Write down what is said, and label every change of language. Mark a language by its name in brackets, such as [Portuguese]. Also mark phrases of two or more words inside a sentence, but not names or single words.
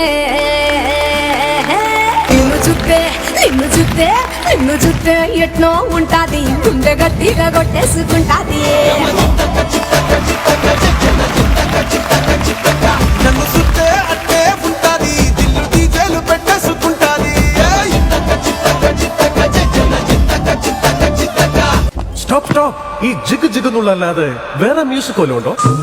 [Telugu] నిన్ను చూస్తే ఎట్నో ఉంటాది, గుండె గట్టిగా కొట్టేసుకుంటాది. నన్ను చూస్తే అట్టే ఉంటాది, దిల్లు డీజేలు పెట్టేసుకుంటాది. [Malayalam] സ്റ്റോപ്പ് ഈ ജിഗ് ജിഗ് എന്നുള്ളല്ലാതെ വേറെ മ്യൂസിക് വല്ലതും ഉണ്ടോ?